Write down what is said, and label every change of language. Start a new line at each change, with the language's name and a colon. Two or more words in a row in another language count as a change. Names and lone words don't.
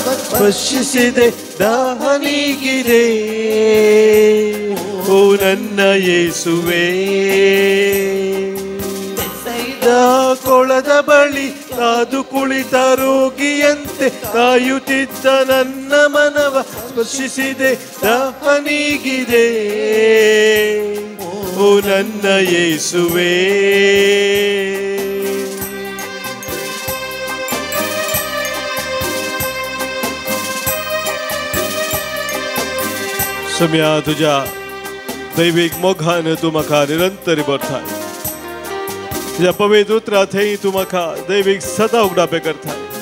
Kannada: ಸ್ಪರ್ಶಿಸಿದೆ ದಾಹ ನೀಗಿದೆ ಓ ನನ್ನ ಯೇಸುವೇ ಕೊಳದ ಬಳಿ ಕಾದು ಕುಳಿತ ರೋಗಿಯಂತೆ ಕಾಯುತ್ತಿದ್ದ ನನ್ನ ಮನವ ಸ್ಪರ್ಶಿಸಿದೆ ದಾಹ ನೀಗಿದೆ ಓ ನನ್ನ ಯೇಸುವೇ
Konkani: सम्या तुझ्या दैविक मोगानं तू म्हाका निरंतर भरताय तुझ्या पवित्र उतरांतय तू म्हाका दैविक सदां उगडापे करताय